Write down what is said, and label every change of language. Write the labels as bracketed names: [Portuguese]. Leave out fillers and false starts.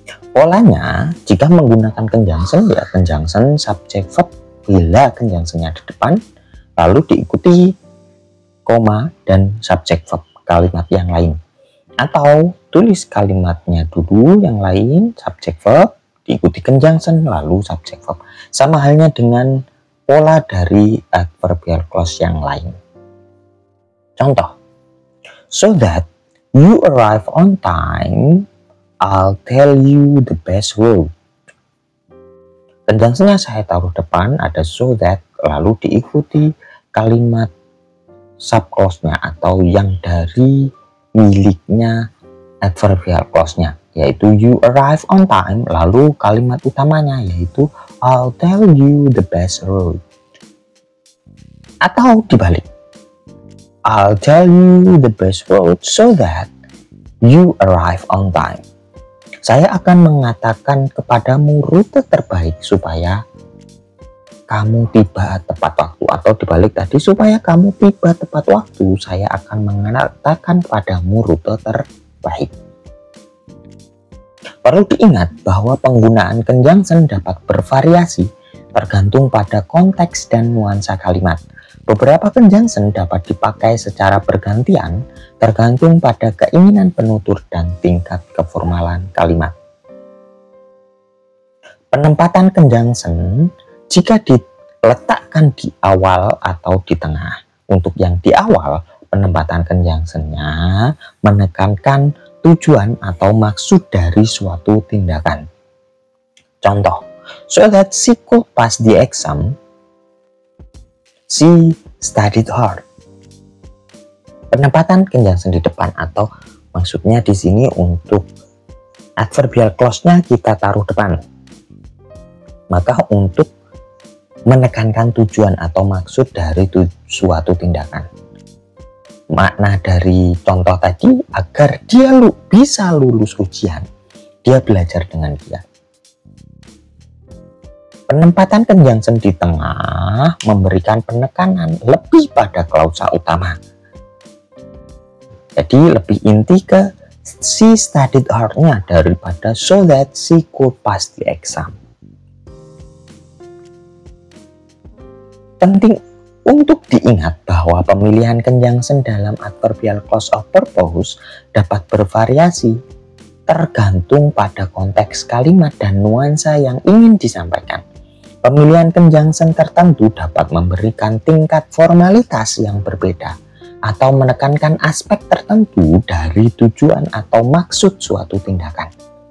[Indonesian] Polanya jika menggunakan conjunction, ya conjunction subject verb bila conjunctionnya di depan, lalu diikuti koma dan subject verb kalimat yang lain, atau tulis kalimatnya dulu yang lain subject verb diikuti conjunction lalu subject verb. Sama halnya dengan pola dari adverbial clause yang lain. [English] Contoh, so that you arrive on time, I'll tell you the best road. [Indonesian] Conjunction-nya saya taruh depan, ada so that, lalu diikuti kalimat subclause-nya atau yang dari miliknya adverbial clause-nya, yaitu [English] you arrive on time, [Indonesian] lalu kalimat utamanya yaitu [English] I'll tell you the best road. Atau dibalik, I'll tell you the best road so that you arrive on time. [Indonesian] Saya akan mengatakan kepadamu rute terbaik supaya kamu tiba tepat waktu, atau dibalik tadi, supaya kamu tiba tepat waktu saya akan mengatakan padamu rute terbaik. Perlu diingat bahwa penggunaan conjunction dapat bervariasi tergantung pada konteks dan nuansa kalimat. Beberapa conjunction dapat dipakai secara bergantian tergantung pada keinginan penutur dan tingkat keformalan kalimat. Penempatan conjunction jika diletakkan di awal atau di tengah. Untuk yang di awal, penempatan conjunction-nya menekankan tujuan atau maksud dari suatu tindakan. [English] Contoh, so that she could pass the exam, she studied hard. [Indonesian] Penempatan conjunction di depan, atau maksudnya di sini untuk adverbial clause-nya kita taruh depan. Maka untuk menekankan tujuan atau maksud dari suatu tindakan. Makna dari contoh tadi agar dia bisa lulus ujian, dia belajar dengan giat. Penempatan conjunction di tengah memberikan penekanan lebih pada klausa utama. Jadi lebih inti ke [English] she studied hard- [Indonesian] nya daripada [English] so that she could pass the exam. [Indonesian] Penting untuk diingat bahwa pemilihan conjunction dalam adverbial clause of purpose dapat bervariasi tergantung pada konteks kalimat dan nuansa yang ingin disampaikan. Pemilihan conjunction tertentu dapat memberikan tingkat formalitas yang berbeda atau menekankan aspek tertentu dari tujuan atau maksud suatu tindakan.